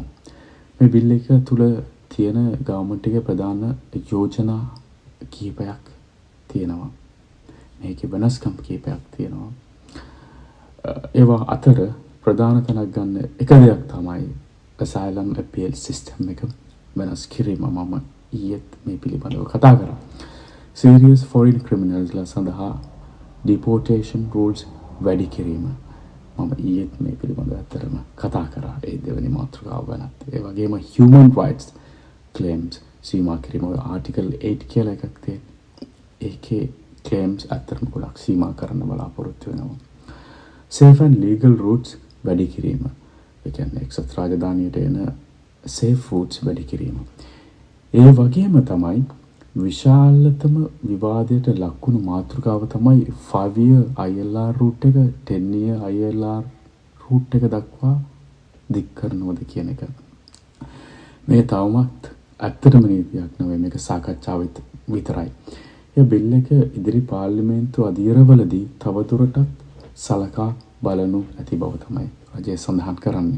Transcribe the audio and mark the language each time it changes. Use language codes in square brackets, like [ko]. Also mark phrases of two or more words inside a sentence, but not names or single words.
[si] මේ බිල් එක තුල තියෙන ගවර්න්මන්ට් එකේ ප්‍රධාන යෝජනා කීපයක් තියෙනවා. මේකේ වෙනස්කම් කීපයක් තියෙනවා. ඒවා අතර ප්‍රධාන තැනක් ගන්න එක දෙයක් තමයි [en] asylum appeal system [si] එක වෙනස් කිරීම. මම ඊයේත් මේ පිළිබඳව කතා කරා. [en] serious foreign criminals [si] ලා සඳහා [en] deportation rules [si] වැඩි කිරීම. මම ඊයේත් මේ පිළිබඳව ඇත්තටම කතා කරා ඒ දෙවෙනි මාතෘකාව ගැනත්. ඒ වගේම [en] human rights claims [si] සීමා කිරීම ආටිකල් 8 කියලා එකක් තියෙනවා. ඒකේ claims ඇත්තටම ගොඩක් සීමා කරන්න බලාපොරොත්තු වෙනවා. [en] safe and legal routes [si] වැඩි කිරීම. ඒ කියන්නේ එක්සත් රාජධානියට එන [en] safe routes [si] වැඩි කිරීම. ඒ වගේම තමයි විශාලතම විවාදයට ලක්වුණු මාතෘකාව තමයි [en] 5-year ILR route [si] එක [en] 10-year ILR route [si] එක දක්වා දික් කරනවද කියන එක. මේ තවමත් ඇත්තටම නීතියක් නෙවෙයි, මේක සාකච්ඡාව විතරයි. ඒ බිල් එක ඉදිරි පාර්ලිමේන්තු අධීරවලදී තවදුරටත් සලකා බලනු ඇති බව තමයි රජය සඳහන් කරන්නේ.